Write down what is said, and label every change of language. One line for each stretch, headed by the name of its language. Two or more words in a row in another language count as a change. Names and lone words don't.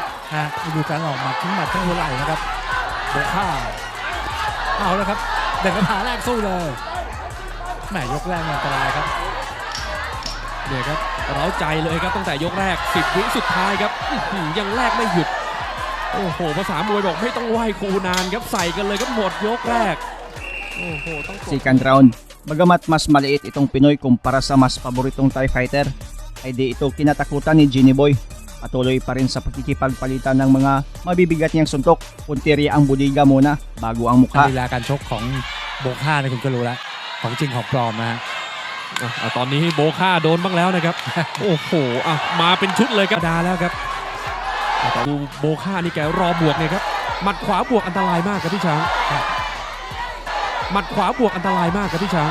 Thai: ดูการออกหมัดทิ้งหมัดทั้งหัวไหล่นะครับโบค่าเอาแล้วครับเด่นนภาแรกสู้เลยแหมยกแรกอันตรายครับ เนี่ยครับเร้าใจเลยครับตั้งแต่ยกแรก10 วิสุดท้ายครับยังแรกไม่หยุดโอ้โหภาษามวยบอกไม่ต้องไหว้ครูนานครับใส่กันเลยครับหมดยกแรกโอ้โหต้อง
English: Second round,
Filipino: bagamat mas maliit itong Pinoy kumpara sa mas paboritong
English: Thai fighter,
Filipino: ay di ito kinatakutan ni Jiniboy. Patuloy pa rin sa pagkikipagpalitan ng mga mabibigat niyang suntok. Punteriya ang budiga muna bago ang mukha.
Thai: ลีลาการชกของโบค่าเนี่ยคุณก็รู้แล้วของจริงของปลอมนะฮะ ตอนนี้โบค่าโดนบ้างแล้วนะครับ โอ้โหมาเป็นชุดเลยครับดาแล้วครับแต่ดูโบค่านี่แกรอบวกเนี่ยครับหมัดขวาบวกอันตรายมากครับพี่ช้างหมัดขวาบวกอันตรายมากครับพี่ช้าง